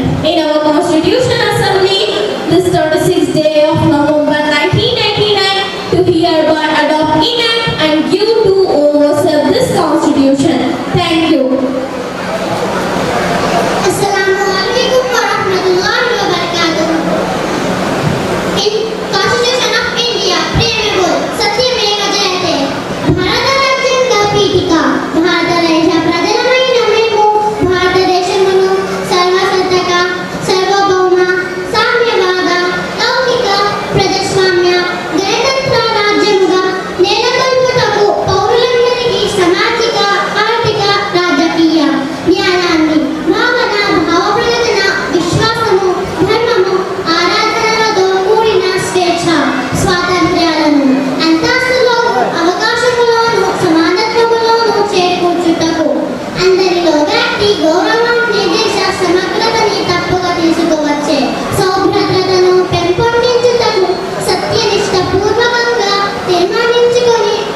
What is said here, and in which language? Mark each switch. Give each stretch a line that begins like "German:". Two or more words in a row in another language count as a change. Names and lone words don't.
English: In our Constitution Assembly, this 36th day of November 1999, to hereby adopt, enact and give to ourselves this Constitution. Thank you.
Arabic: السلام عليكم ورحمة الله وبركاته.
English: In Constitution of India, preamble,
Sanskrit: सत्यमेव जयते.
Telugu: భారత రాజ్యాంగ పీఠిక. భారత దేశ ప్రధానమైన మేము. భారత దేశమును సర్వసత్తాక, సార్వభౌమ, సామ్యవాద, లౌకిక, ప్రజాస్వామ్య, గణతంత్ర రాజ్యముగా, నెలకల్పుటకు, పౌరులందరికి సామాజిక, ఆర్థిక, Rajakīya, న్యాయాన్ని భావన భావప్రకటన విశ్వాసము ధర్మము ఆరాధనలతో కూడిన స్వేచ్ఛ స్వాతంత్ర్యాలను అంతస్తులోను అవకాశములోను సమానత్వములోను చేకూర్చుటకు అందరిలో వ్యక్తి గౌరవాన్ని దేశ సమగ్రతని తప్పుగా తీసుకోవచ్చే సౌభ్రతను పెంపొందించుటకు సత్యనిష్ట పూర్వకంగా తీర్మానించుకొని